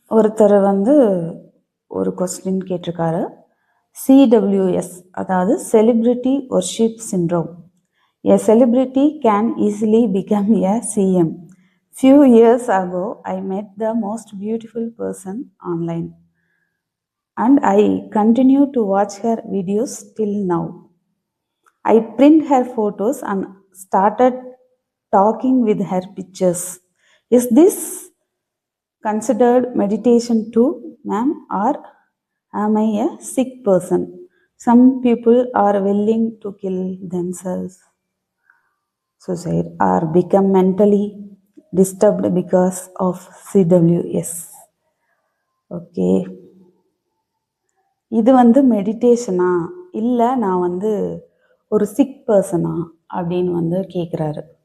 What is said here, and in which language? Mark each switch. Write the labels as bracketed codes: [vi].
[ta] ஒருத்தர் வந்து ஒரு கொஸ்டின் கேட்டிருக்காரு. சிடபிள்யூஎஸ், அதாவது celebrity worship syndrome. [en] A celebrity can easily become a CM. Few years ago, I met the most beautiful person online, and I continue to watch her videos till now. I print her photos and started talking with her pictures. Is this considered meditation too, ma'am, or am I a sick person? Some people are willing to kill themselves, suicide, or become mentally disturbed because of CWS. [ta] Okay, இது வந்து மெடிடேஷனா இல்லை நான் வந்து ஒரு sick பர்சனா அப்படின்னு வந்து கேட்குறாரு.